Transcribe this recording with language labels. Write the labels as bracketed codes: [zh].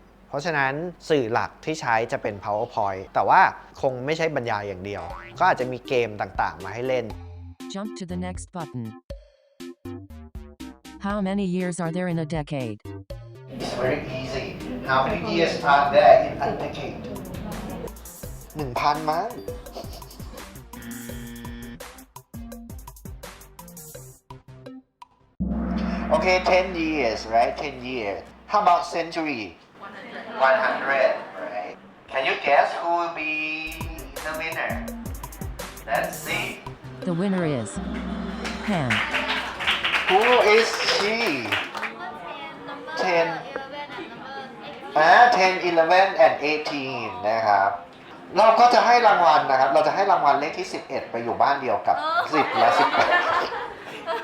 [th] เพราะฉะนั้นสื่อหลักที่ใช้จะเป็น PowerPoint แต่ว่าคงไม่ใช่บรรยายอย่างเดียวก็อาจจะมีเกมต่างๆมาให้เล่น [en] Jump to the next button. How many years are there in a decade? It's very easy How many years are there in a decade 1,000 มั้งOkay 10 years right 10 years How about century 100 right Can you guess who will be the winner Let's see The winner is Pam. Who is she [th] 10 10 11 and 18นะครับเราก็จะให้รางวัลนะครับเราจะให้รางวัลเลขที่11ไปอยู่บ้านเดียวกับ10และ18